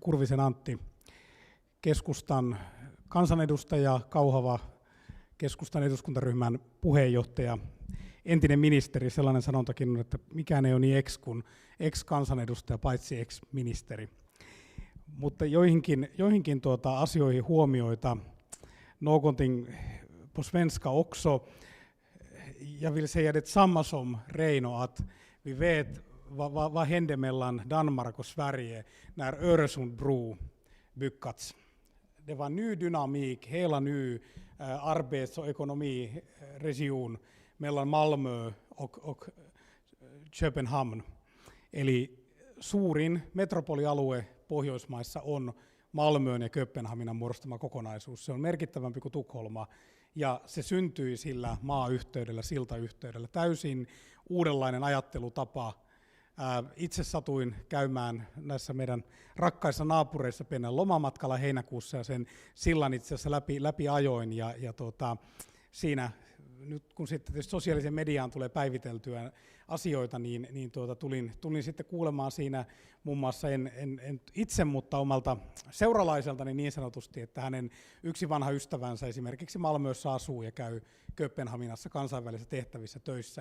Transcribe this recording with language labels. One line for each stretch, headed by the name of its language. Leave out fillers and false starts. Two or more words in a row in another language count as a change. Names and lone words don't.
Finnish: Kurvisen Antti, keskustan kansanedustaja, Kauhava, keskustan eduskuntaryhmän puheenjohtaja, entinen ministeri, sellainen sanontakin on, että mikään ei ole niin kuin ex-kansanedustaja, paitsi ex-ministeri. Mutta joihinkin asioihin huomioita.
Swedish: Någonting på svenska också. Jag vill säga detsamma som Reino, att vi vet vad hände mellan Danmark och Sverige när Öresundsbro byggats. Det var ny dynamik, hela ny arbets- och ekonomiregion mellan Malmö och Köpenhamn.
Finnish: Eli suurin metropolialue Pohjoismaissa on Malmön ja Kööpenhaminan muodostama kokonaisuus. Se on merkittävämpi kuin Tukholma ja se syntyi sillä maayhteydellä, siltayhteydellä. Täysin uudenlainen ajattelutapa. Itse satuin käymään näissä meidän rakkaissa naapureissa pienen lomamatkalla heinäkuussa ja sen sillan itse asiassa läpi ajoin ja siinä nyt kun sitten tietysti sosiaaliseen mediaan tulee päiviteltyä asioita, niin tulin sitten kuulemaan siinä muun muassa en itse, mutta omalta seuralaiseltani niin sanotusti, että hänen yksi vanha ystävänsä esimerkiksi Malmössä asuu ja käy Kööpenhaminassa kansainvälisissä tehtävissä töissä.